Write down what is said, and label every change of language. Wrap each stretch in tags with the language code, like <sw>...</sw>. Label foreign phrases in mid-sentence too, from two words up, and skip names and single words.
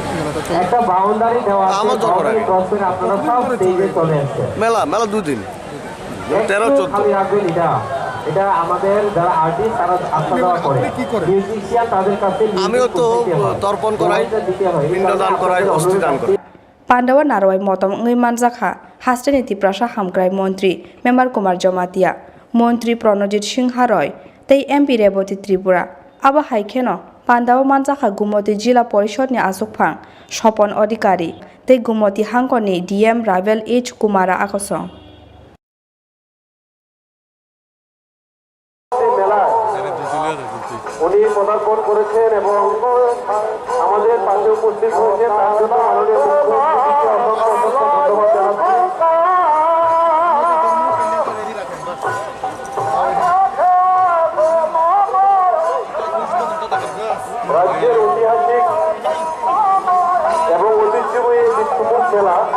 <bn>আমার জন্মের আগে মেলা 2 দিন 13-14 এটা আমাদের যারা আর্টিস্ট তারা আপনারা করে মিউজিশিয়ান তাদের কাছে আমিও তো তর্পণ করাই পিণ্ডদান করাই অস্থি দান করাই</bn> <trp>Pandawa narwai motom ngai manjakha hasteni tiprasa hamgrai mantri member Kumar Jamatia mantri Pranojit Singh Haroy tei MP Reboti Tripura aba haikheno Pandawa manjakha Gumoti Jila Porishod ni asukphang Sopon Adhikari tei Gumoti hangkoni DM Ravel H Kumara akosong</trp> <bn>উনি পদার্পণ করেছেন এবং আমাদের পাশে উপস্থিত হয়েছে তার জন্য মাননীয় মুখ্যমন্ত্রীকে অসংখ্য ধন্যবাদ জানাচ্ছি রাজ্যের ঐতিহাসিক এবং ঐতিহ্যময়ী এই বিশ্বমুখ মেলা</bn>